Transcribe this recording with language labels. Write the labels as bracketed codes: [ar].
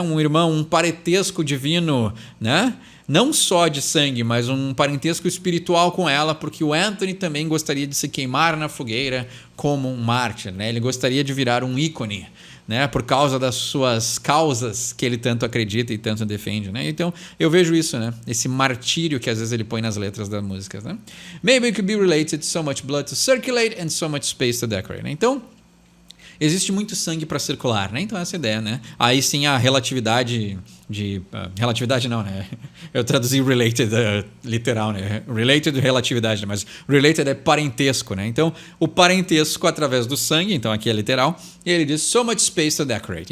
[pt] Um parentesco divino, né? Não só de sangue, mas um parentesco espiritual com ela, porque o Anthony também gostaria de se queimar na fogueira como um mártir, né? Ele gostaria de virar um ícone, né? Por causa das suas causas que ele tanto acredita e tanto defende, né? Então eu vejo isso, né? Esse martírio que às vezes ele põe nas letras das músicas, né? [en] Maybe it could be related, so much blood to circulate and so much space to decorate, né? [pt] Então existe muito sangue para circular, né? Então essa é a ideia, né? Aí sim a relatividade relatividade não, né? Eu traduzi related literal, né? Related relatividade, mas related é parentesco, né? Então o parentesco através do sangue, então aqui é literal, e ele diz [en] so much space to decorate.